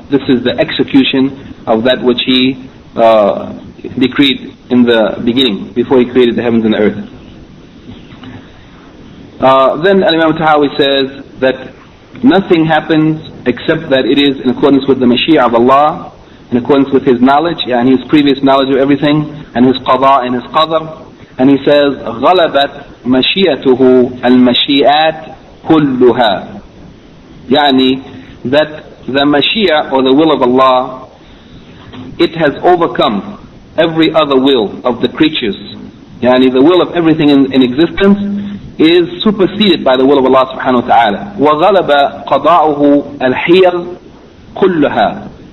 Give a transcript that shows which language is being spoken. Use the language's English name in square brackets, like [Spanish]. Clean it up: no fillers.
[English] This is the execution of that which He decreed in the beginning, before He created the heavens and the earth. Then Imam Tahawi says that nothing happens except that it is in accordance with the Mashiach of Allah, in accordance with His knowledge, and His previous knowledge of everything, and His qada and His qadr. And he says, [Arabic] غَلَبَتْ مَشِيَّتُهُ الْمَشِيئَاتِ كُلُّهَا. [English] Yani that the Mashiach, or the will of Allah, it has overcome every other will of the creatures. Yani the will of everything in existence is superseded by the will of Allah subhanahu wa ta'ala. [Arabic] وَغَلَبَ قَضَاؤُهُ الْحِيَلْ كُلُّهَا.